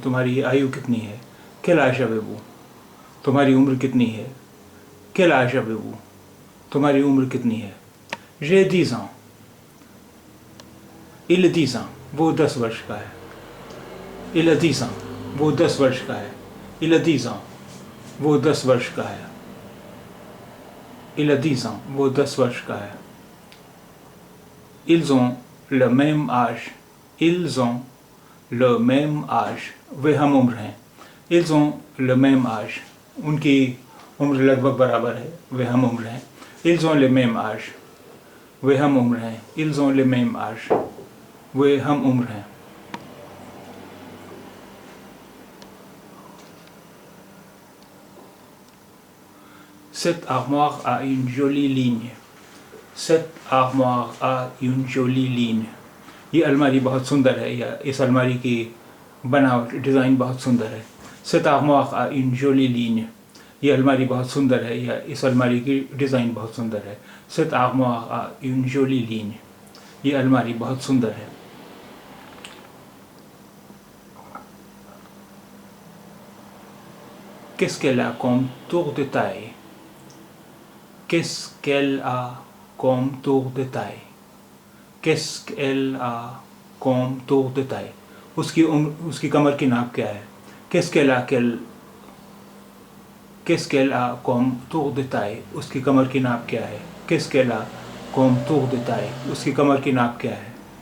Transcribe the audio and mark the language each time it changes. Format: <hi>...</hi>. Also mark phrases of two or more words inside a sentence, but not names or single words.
<hi>तुम्हारी आयु कितनी है?</hi> <fr>Quel âge avez-vous?</fr> <hi>तुम्हारी उम्र कितनी है?</hi> <fr>Quel âge avez-vous?</fr> <hi>तुम्हारी उम्र कितनी है?</hi> <fr>J'ai 10 ans. Il a 10 ans.</fr> <hi>वो 10 वर्ष का है।</hi> <fr>Il a 10 ans.</fr> <hi>वो 10 वर्ष का है।</hi> <fr>Il a 10 ans.</fr> <hi>वो 10 वर्ष का है।</hi> <fr>Il a 10 ans.</fr> <hi>वो 10 वर्ष का है।</hi> <fr>Ils ont le même âge. Ils ont le même âge.</fr> <hi>वे हम उम्र हैं।</hi> <fr>Ils ont le même âge.</fr> <hi>उनकी उम्र लगभग बराबर है। वे हम उम्र हैं।</hi> <fr>Ils ont le même âge.</fr> <hi>वे हम उम्र हैं।</hi> <fr>Ils ont le même âge.</fr> <hi>वे हम उम्र हैं।</hi> <fr>Cette armoire a une jolie ligne. Cette armoire a une jolie ligne.</fr> <hi>ये अलमारी बहुत सुंदर है, या इस अलमारी की बनावट डिज़ाइन बहुत सुंदर है।</hi> <fr>Cette armoire a une jolie ligne.</fr> <hi>ये अलमारी बहुत सुंदर है, या इस अलमारी की डिज़ाइन बहुत सुंदर है।</hi> <fr>Cette armoire a une jolie ligne.</fr> <hi>ये अलमारी बहुत सुंदर है।</hi> <fr>Qu'est-ce qu'elle a comme tour de taille? Qu'est-ce qu'elle a comme tour de taille? Qu'est-ce qu'elle a comme tour de taille?</fr> <hi>उसकी कमर की नाप क्या है?</hi> <fr>Qu'est-ce qu'elle a comme tour de taille?</fr> <hi>उसकी कमर की नाप क्या है?</hi> <fr>Qu'est-ce qu'elle a comme tour de taille?</fr> <hi>उसकी कमर की नाप क्या है?</hi>